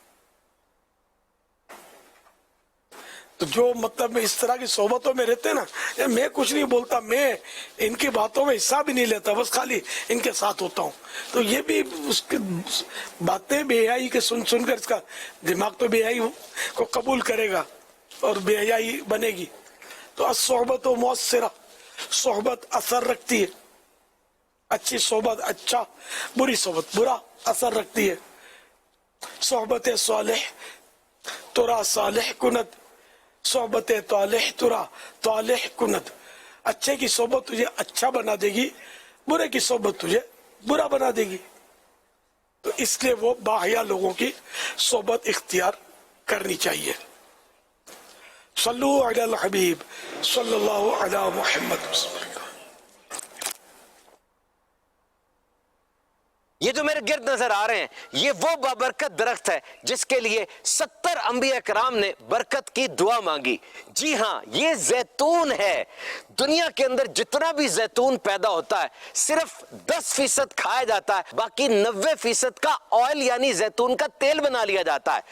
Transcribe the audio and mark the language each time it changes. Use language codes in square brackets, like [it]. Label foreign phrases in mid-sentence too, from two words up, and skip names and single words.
[hi] तो जो मतलब इस तरह की सोबतों में रहते हैं ना, मैं कुछ नहीं बोलता, मैं इनकी बातों में हिस्सा भी नहीं लेता, बस खाली इनके साथ होता हूँ, तो ये भी उसकी बातें बेहयाई के सुन सुनकर इसका दिमाग तो बेहयाई को कबूल करेगा और बेहयाई बनेगी। तो असोहबत व मुअस्सिरा, सोहबत असर रखती है। अच्छी सोहबत अच्छा, बुरी सोहबत बुरा असर रखती है। [fa] सोहबत सालिह तुरा सालिह कुनत, सोहबत तालिह तुरा तालिह कुनत। [hi] अच्छे की सोहबत तुझे अच्छा बना देगी, बुरे की सोहबत तुझे बुरा बना देगी। तो इसलिए वो बाहया लोगों की सोहबत इख्तियार करनी चाहिए। [ar] सल्लु अलल हबीब सल्लल्लाहु अला मुहम्मद। [hi] ये जो मेरे गिर्द नजर आ रहे हैं, ये वो बाबरकत दरख्त है जिसके लिए 70 अंबिया कराम ने बरकत की दुआ मांगी। जी हाँ, ये जैतून है। दुनिया के अंदर जितना भी जैतून पैदा होता है सिर्फ 10% खाया जाता है, बाकी 90% का ऑयल यानी जैतून का तेल बना लिया जाता है।